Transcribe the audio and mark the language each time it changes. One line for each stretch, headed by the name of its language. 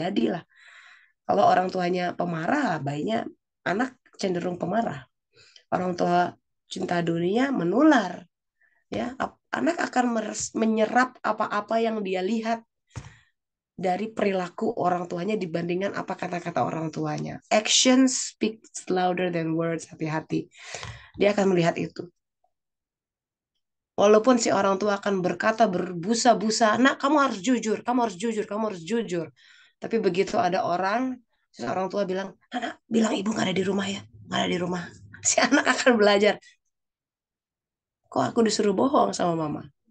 Indonesian: Jadilah kalau orang tuanya pemarah, bayinya anak cenderung pemarah. Orang tua cinta dunia menular, ya. Anak akan menyerap apa-apa yang dia lihat dari perilaku orang tuanya dibandingkan apa kata-kata orang tuanya.
English: Action speaks louder than words.
Indonesian: Hati-hati. Dia akan melihat itu. Walaupun si orang tua akan berkata berbusa-busa, nak kamu harus jujur, kamu harus jujur, kamu harus jujur. Tapi begitu ada orang, si orang tua bilang, anak bilang ibu nggak ada di rumah ya, nggak ada di rumah. Si anak akan belajar, kok aku disuruh bohong sama mama.